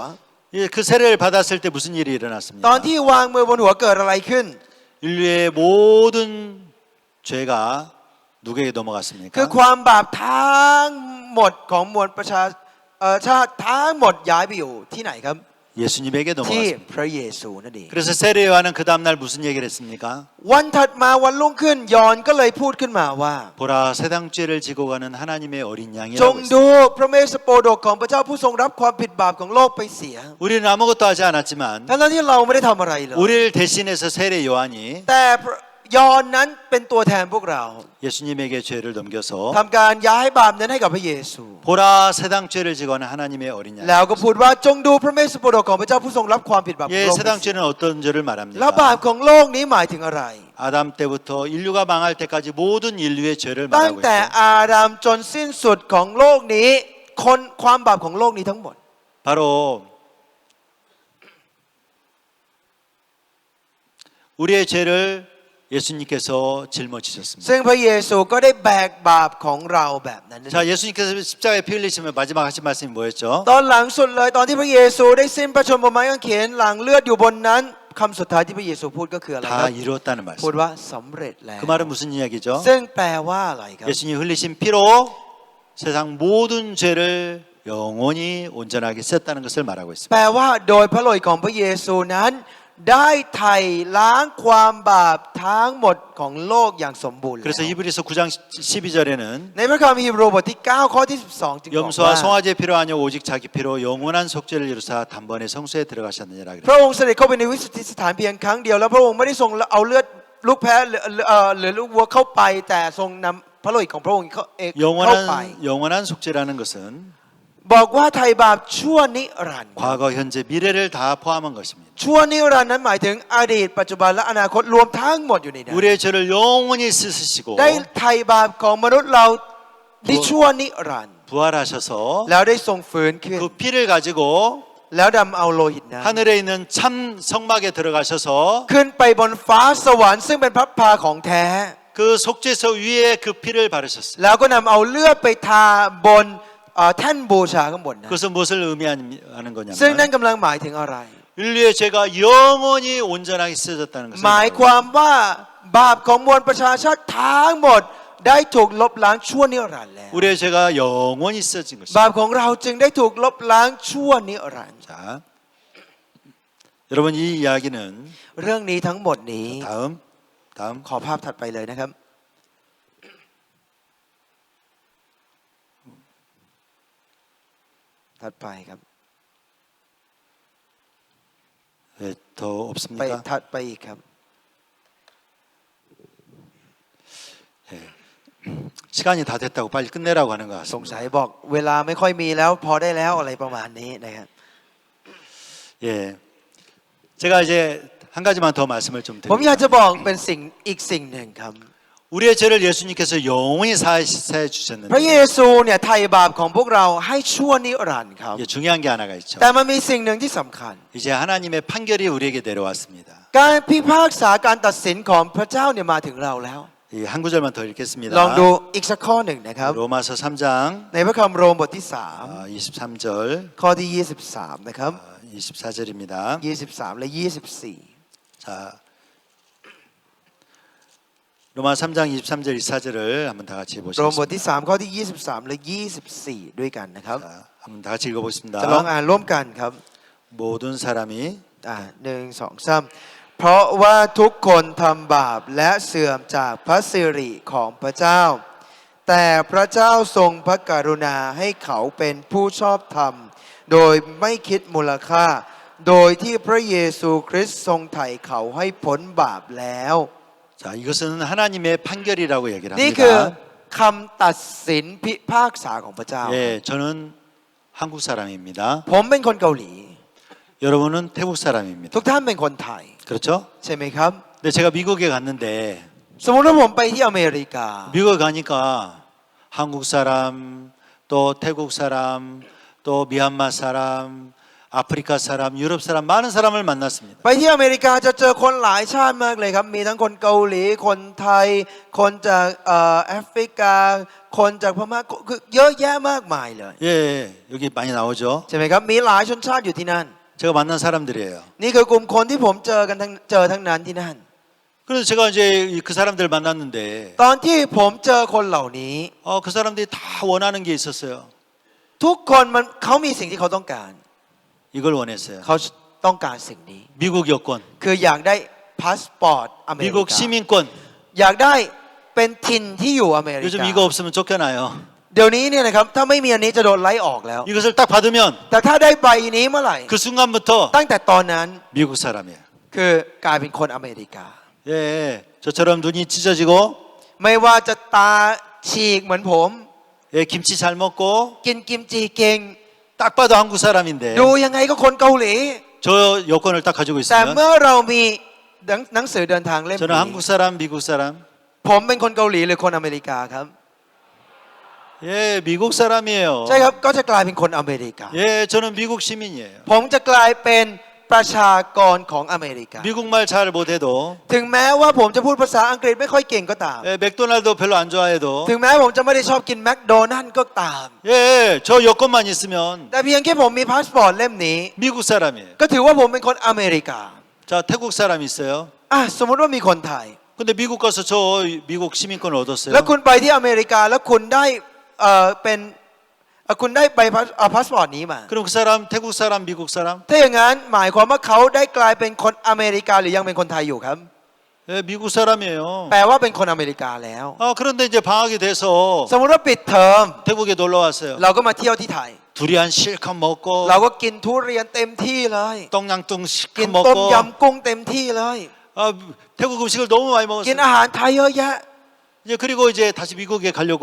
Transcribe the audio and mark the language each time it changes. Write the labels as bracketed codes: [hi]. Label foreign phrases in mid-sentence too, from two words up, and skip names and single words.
[ko] 예, 그 세례를 받았을 때 무슨 일이 [th] ตอน [ko] 일어났습니까? [th] ที่วางมือบนหัวเกิดอะไรขึ้น [ko] 인류의 모든 죄가 누구에게 [th] คือ [ko] 넘어갔습니까? [th] ความบาปทั้งหมดของมวลประชาชาติทั้งหมดย้ายไปอยู่ที่ไหนครับ [ko] 예수님에게 [th] ที่ [ko] 넘어갔습니다. [th] พระเยซูนั่นเอง [ko] 그래서 세례 요한은 그 다음날 무슨 얘기를 했습니까? [th] วันถัดมาวันรุ่งขึ้นยอห์นก็เลยพูดขึ้นมาว่า [ko] 보라 세상 죄를 지고 가는 하나님의 어린 [th] จ [ko] 양이라고 [th] งดู [ko] 했습니다. [th] พระเมสสโปรดกของพระเจ้าผู้ทรงรับความผิดบาปของโลกไปเสีย [ko] 우리는 아무것도 하지 않았지만 [th] ทั้งที่เราไม่ได้ทำอะไรเลย [ko] 우리를 대신해서 세례 요한이 [th] แต่ยอห์นนั้นเป็นตัวแทนพวกเรา [ko] 예수님에게 죄를 넘겨서 [th] ทำการย้ายบาปนั้นให้กับพระเยซู [ko] 보라 세상 죄를 지고 가는 하나님의 어린 양. [th] แล้วก็พูดว่าจงดูพระเมสสโปรดกของพระเจ้าผู้ทรงรับความผิดบาปของ [ko] 예, [th] โลกไป [ko] 세상 [th] เสีย [ko] 죄는 어떤 죄를 [th] แล้ว [ko] 말합니까? [th] บาปของโลกนี้หมายถึงอะไร [ko] 아담 때부터 인류가 망할 때까지 모든 인류의 죄를 [th] ตั้ง [ko] 말하고 [th] แต่ [ko] 있어요. [th] อาดัมจนสิ้นสุดของโลกนี้คนความบาปของโลกนี้ทั้งหมด [ko] 바로 우리의 죄를 예수님께서 짊어지셨습니다. [th] ซึ่งพระเยซูก็ได้แบกบาปของเราแบบนั้น [ko] 자, 예수님께서 십자가에 피 흘리시면 마지막 하신 말씀이 뭐였죠? [th] ตอนหลังสุดเลยตอนที่พระเยซูได้สิ้นพระชนม์บนไม้กางเขนหลังเลือดอยู่บนนั้นคำสุดท้ายที่พระเยซูพูดก็คืออะไรค [ko] 다 [th] รับ [ko] 이루었다는 [th] พูด [ko] 말씀. [th] ว่าสำเร็จแล้ว [ko] 그 말은 무슨 이야기죠? [th] ซึ่งแปลว่าอะไรครับ [ko] 예수님 흘리신 피로 세상 모든 죄를 영원히 온전하게 씻었다는 것을 말하고 있습니다. [th] แปลว่าโดยพระโลหิตของพระเยซูนั้นได้ไถ่ล้างความบาปทั้งหมดของโลกอย่างสมบูรณ์แล้ว [ko] 그래서 히브리서 9장 12절에는 [th] ในพระคัมภีร์ฮีบรูบทที่ 9 ข้อที่ 12 จึงบอก [ko] 염소와 [th] ว่า [ko] 송아지 피로 아니오 오직 자기 피로 영원한 속죄를 이루사 단번에 성소에 들어가셨느니라 [th] พ [ko] 그랬습니다. [th] ระองค์เสด็จเข้าไปในวิสุทธิสถานเพียงครั้งเดียวแล้วพระองค์ไม่ได้ทรงเอาเลือดลูกแพะหรือลูกวัวเข้าไปแต่ทรงนำพระโลหิตของพระองค์เข้าไป [ko] 영원한 속죄라는 것은 [th] บอกว่าไถ่บาปชั่วนิรันดร์ [ko] 과거, 현재, 미래를 다 포함한 것입니다. [th] ชั่วนิรันดร์นั้นหมายถึงอดีตปัจจุบันและอนาคตรวมทั้งหมดอยู่ในนั้น [ko] 우리의 죄를 영원히 씻으시고 [th] ได้ไถ่บาปของมนุษย์เราที่ชั่วนิรันดร์ [ko] 부활하셔서 [th] แล้วได้ทรงฟื้นขึ้น [ko] 그 피를 가지고 [th] แล้วดำเอาโลหิตนั้น [ko] 하늘에 있는 참 성막에 들어가셔서 [th] ขึ้นไปบนฟ้าสวรรค์ซึ่งเป็นพระพาของแท้ [ko] 그 속죄소 위에 그 피를 바르셨어요. [th] แล้วก็นำเอาเลือดไปทาบนแท่นบูชาข้างบนนะ [ko] 그것은 무엇을 의미하는 [th] ซึ่งนั่น [ko] 거냐면 [th] กำลังหมายถึงอะไร [ko] 인류의 죄가 영원히 온전하게 씻어졌다는 [th] หมาย [ko] 것을 [th] ความว่าบาปของมวลประชาชาติทั้งหมดได้ถูกลบล้างชั่วนิรันดร์แล้ว [ko] 우리의 죄가 영원히 씻어진 [th] บา [ko] 것입니다. [th] ปของเราจึงได้ถูกลบล้างชั่วนิรันดร์ [ko] 자, 여러분 이 이야기는 [th] เรื่องนี้ทั้งหมดนี้ [ko] 다음 [th] ขอภาพถัดไปเลยนะครับ ถัดไปครับ [ko] 네, 더 [th] ไป [ko] 없습니까? [th] ถัดไปอีกครับ [ko] 시간이 다 됐다고 빨리 끝내라고 하는 것 [th] สง [ko] 같습니다. [th] สัยบอกเวลาไม่ค่อยมีแล้วพอได้แล้วอะไรประมาณนี้นะครับ [ko] 예, 제가 이제 한 가지만 더 말씀을 좀 [th] ผมอยาก [ko] 드립니다. [th] จะบอกเป็นสิ่งอีกสิ่งหนึ่งครับ [ko] 우리의 죄를 예수님께서 영원히 사해 [th] พระเย [ko] 주셨는데 [th] ซูเนี่ยไถ่บาปของพวกเราให้ชั่วนิรันดร์ครับ [ko] 이게 중요한 게 하나가 있죠. [th] แต่มันมีสิ่งหนึ่งที่สำคัญ [ko] 이제 하나님의 판결이 우리에게 내려왔습니다. [th] การพิพากษาการตัดสินของพระเจ้าเนี่ยมาถึงเราแล้ว [ko] 이 한 구절만 더 [th] ลอง [ko] 읽겠습니다. [th] ดูอีกสักข้อหนึ่งนะครับ [ko] 로마서 3장 [th] ในพระคำโรมบทที่ [ko] 23절 [th] 3 ข้อที่ 23 นะครับ [ko] 24절입니다. [th] 23 และ 24 [ko] 자, 로마 3장 23절 24절을 한번 다 같이 [th] โรมบท [ko] 보시겠습니다. [th] ที่ 3 ข้อที่ 23 และ 24 ด้วยกันนะครับ [ko] 자, 한번 다 같이 읽어보겠습니다. [th] จะลองอ่านร่วมกันครับ [ko] 모든 사람이 [th] 1 2 3 เพราะว่าทุกคนทำบาปและเสื่อมจากพระสิริของพระเจ้า แต่พระเจ้าทรงพระกรุณาให้เขาเป็นผู้ชอบธรรม โดยไม่คิดมูลค่า โดยที่พระเยซูคริสต์ทรงไถ่เขาให้พ้นบาปแล้ว [ko] 자, 이것은 하나님의 판결이라고 얘기를 [th] นี่คือ [ko] 합니다. [th] คำตัดสินพิพากษาของพระเจ้า [ko] 예, 저는 한국 사람입니다. [th] ผมเป็นคนเกาหลี [ko] 여러분은 태국 사람입니다. [th] ทุกท่านเป็นคนไทย [ko] 그렇죠? [th] ใช่ไหมครับ [ko] 근데 제가 미국에 갔는데 [th] สมมติว่าผมไปที่อเมริกา [ko] 미국에 가니까 한국 사람, 또 태국 사람, 또 미얀마 사람, 아프리카 사람, 유럽 사람 많은 사람을 만났습니다. [th] ไปที่อเมริกาจะเจอคนหลายชาติมากเลยครับ มีทั้งคนเกาหลี คนไทย คนจากแอฟริกา คนจากพม่าคือเยอะแยะมากมายเลย [ko] 예, 여기 많이 나오죠. [th] ใช่ไหมครับ มีหลายชนชาติอยู่ที่นั่น [ko] 제가 만난 사람들이에요. [th] นี่คือกลุ่มคนที่ผมเจอทั้งนั้นที่นั่น [ko] 그래서 제가 이제 그 사람들 만났는데 [th] ตอนที่ผมเจอคนเหล่านี้ [ko] 그 사람들이 다 원하는 게 있었어요. [th] ทุกคนเขามีสิ่งที่เขาต้องการ [ko] 이걸 원했어요. [th] เขาต้องการสิ่งนี้ [ko] 미국 여권, [th] คืออยากได้พาสปอร์ตอเมริ [ko] 미국 [th] กา [ko] 시민권. [th] อยากได้เป็นถิ่นที่อยู่อเมริ [ko] 요즘 [th] กา [ko] 이거 없으면 쫓겨나요. [th] เดี๋ยวนี้เนี่ยนะครับถ้าไม่มีอันนี้จะโดนไล่ออกแล้ว [ko] 이것을 딱 받으면 [th] แต่ถ้าได้ใบนี้เมื่อไหร่ [ko] 그 순간부터 [th] ตั้งแต่ตอนนั้น [ko] 미국 사람이에요. [th] คือกลายเป็นคนอเมริกา [ko] 예, 저처럼 눈이 찢어지고 [th] ไม่ว่าจะตาฉีกเหมือนผม [ko] 예, 김치 잘 먹고 [th] กินกิมจิเก่ง [ko] 딱 봐도 한국 사람인데 [th] ดูยังไงก็คนเกาหลี [ko] 저 여권을 딱 가지고 [th] แต่ [ko] 있으면 [th] เมื่อเรามีหนังสือเดินทางเล่ม [ko] 저는 [th] นี้ [ko] 한국 사람, 미국 사람. [th] ผมเป็นคนเกาหลีหรือคนอเมริกาครับ [ko] 예, 미국 사람이에요. [th] ใช่ครับก็จะกลายเป็นคนอเมริกา [ko] 예, 저는 미국 시민이에요. [th] ผมจะกลายเป็นประชากรของอเมริกา [ko] 미국말 잘 못해도 [th] ถึงแม้ว่าผมจะพูดภาษาอังกฤษไม่ค่อยเก่งก็ตาม [ko] 예, 맥도날드 별로 안 좋아해도 [th] ถึงแม้ผมจะไม่ได้ชอบกินแมคโดนัลด์ก็ตาม [ko] 예, 저 여권만 있으면 [th] แต่เพียงแค่ผมมีพาสปอร์ตเล่มนี้ [ko] 미국 사람이에요. [th] ก็ถือว่าผมเป็นคนอเมริกา [ko] 자, 태국 사람 있어요. [th] สมมติว่ามีคนไทย [ko] 근데 미국 가서 저 미국 시민권을 얻었어요. [th] แล้วคุณไปที่อเมริกาแล้วคุณได้คุณได้ใบพาสปอร์ตนี้มา [ko] 그럼 그 사람 태국 사람, 미국 사람? [th] ถ้าอย่างนั้นหมายความว่าเขาได้กลายเป็นคนอเมริกาหรือยังเป็นคนไทยอยู่ครับ [ko] 예, 미국 사람이에요. [th] แปลว่าเป็นคนอเมริกาแล้ว [ko] 그런데 이제 방학이 돼서 [th] สมมติว่าปิดเทอม [ko] 태국에 놀러 왔어요. [th] เราก็มาเที่ยวที่ไทย [ko] 두리안 실컷 먹고 [th] เราก็กินทุเรียนเต็มที่เลย 똥냥뚱 กิ [ko] 실컷 [th] นต้ม [ko] 먹고 [th] ยำกุ้งเต็มที่เลย [ko] 태국 음식을 너무 많이 [th] กิน [ko] 먹었어요. [th] อาหารไทยเยอะแยะ [ko] 이제 그리고 이제 다시 미국에 가려고